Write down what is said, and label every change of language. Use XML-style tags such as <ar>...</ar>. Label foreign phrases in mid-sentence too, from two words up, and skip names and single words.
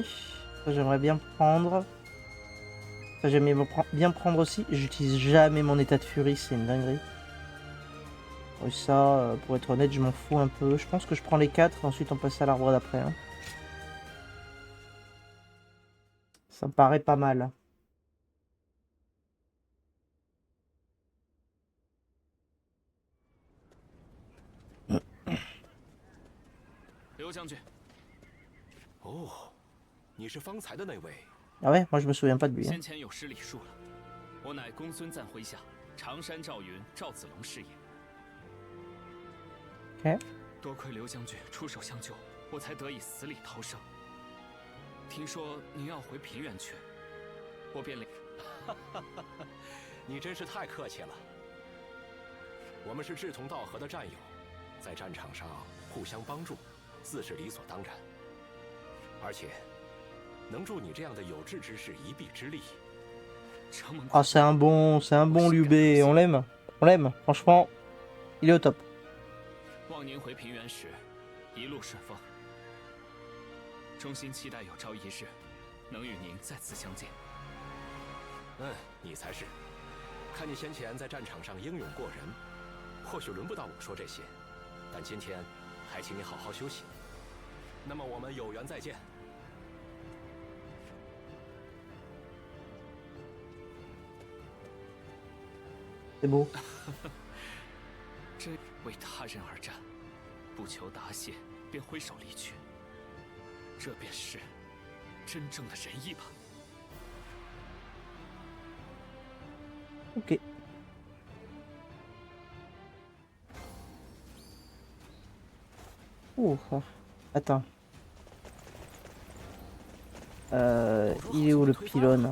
<fr>Ça, j'aimerais bien prendre. Ça, j'aimerais bien prendre aussi. J'utilise jamais mon état de furie, c'est une dinguerie. Et ça, pour être honnête, je m'en fous un peu. Je pense que je prends les 4, ensuite on passe à l'arbre d'après. Hein. Ça me paraît pas mal.</fr> <zh>刘将军，哦，你是方才的那位。</zh> <fr>Ah ouais, moi je me souviens pas de lui. Hein.</fr> <zh>先前有失礼数了，我乃公孙瓒麾下常山赵云赵子龙是也。 OK。多亏刘将军出手相救，我才得以死里逃生。听说您要回平原去，我便领。你真是太客气了。我们是志同道合的战友，在战场上互相帮助，自是理所当然。而且，能助你这样的有志之士一臂之力。</zh> <fr>Ah, c'est un bon Liu Bei, on l'aime, franchement, il est au top.</fr> <zh>望您回平原时，一路顺风。衷心期待有朝一日，能与您再次相见。你才是。看你先前在战场上英勇过人，或许轮不到我说这些，但今天还请你好好休息。那么我们有缘再见。</zh> <fr>C'est beau.</fr> <zh>真为他人而战，不求答谢，便挥手离去。这便是真正的仁义吧。</zh> <fr>Ok. Ouh. Attends. Il est où le pylône?</fr>